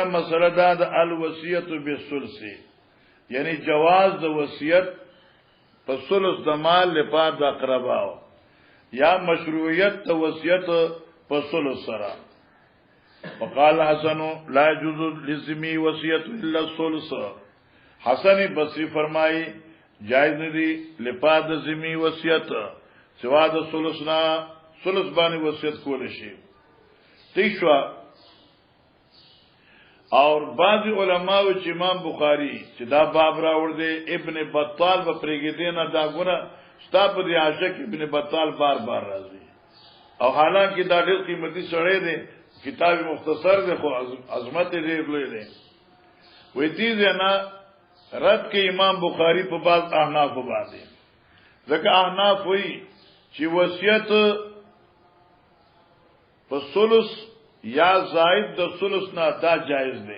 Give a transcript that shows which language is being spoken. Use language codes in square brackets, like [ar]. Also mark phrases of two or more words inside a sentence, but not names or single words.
[ps] مسله دا د [ar] الوصیت بالثلث [ps] یعنی جواز د وصیت په ثلث د مال لپاره د اقرباو یا مشروعیت د وصیت په ثلث سره [ar] وقال حسن لا يجوز للذمي وصیت الا الثلث. [ps] حسن بصری فرمائی جائز ندی لپاد ذمی وصیت سوا د ثلث نا، ثلث باندې وصیت کول شي. ٹھیک شو. اور بعض علماء چې امام بخاری چې دا باب راوړ دی [ar] ابن بطال [ps] په پرېګې دینا دا ګونه ستا په دی عاشق ابن بطال بار بار راځي، او حالانکه دا ډېر قیمتي سړی دی، کتاب مختصر دی خو عظمت ډېر لوی دی. وې دې نه رد کې امام بخاری په بعض احناف باندې، ځکه احناف وایي چې وصیت په ثلث یا زائد د ثلث نه دا جایز دی.